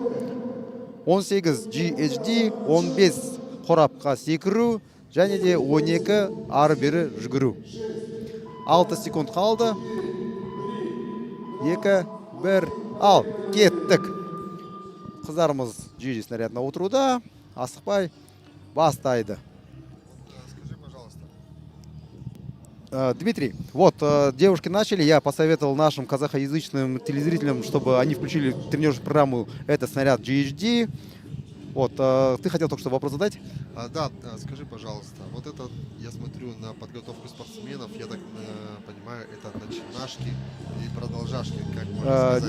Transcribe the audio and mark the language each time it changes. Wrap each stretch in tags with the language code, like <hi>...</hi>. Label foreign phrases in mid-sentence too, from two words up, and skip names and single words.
<kk>18 GHD, 15 қорапқа секіру, және де 12 ары-бері жүгіру. 6 секунд қалды. 2, 1, ал, кеттік. Қыздарымыз GHD снарядына отыруда, асықпай бастайды.</kk> <ru>Скажи, пожалуйста. Дмитрий, вот девушки начали, я посоветовал нашим казахоязычным телезрителям, чтобы они включили тренировочную программу «Это снаряд GHD». Вот, ты хотел только что вопрос задать? Да, скажи, пожалуйста, вот это, я смотрю на подготовку спортсменов, я так понимаю, это начинашки и продолжашки, как можно сказать?</ru>